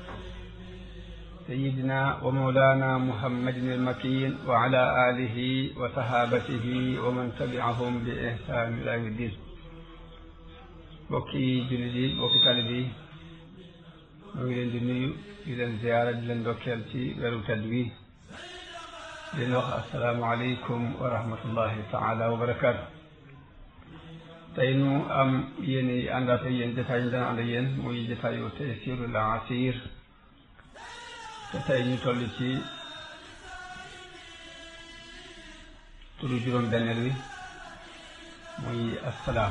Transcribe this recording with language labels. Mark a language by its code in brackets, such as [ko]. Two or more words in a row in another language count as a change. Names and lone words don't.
[ar] سيدنا ومولانا محمد المكين وعلى آله وصحابته ومن تبعهم بإحسان إلى يوم الدين. [wo] bokki jullit yi bokki taalibe yi ñu ngi leen di nuyu di leen ziyaara di leen ndokkeel ci weeru tedd wi di leen wax [ar] السلام عليكم ورحمة الله تعالى وبركاته. [wo] tey nu am yéen i àndaat ak yéen jotaay ñu daan ànd ak yéen muy jotaayu Taysiirul Asiir te tey ñu toll ci turu juróom-benneel wi muy assalaam.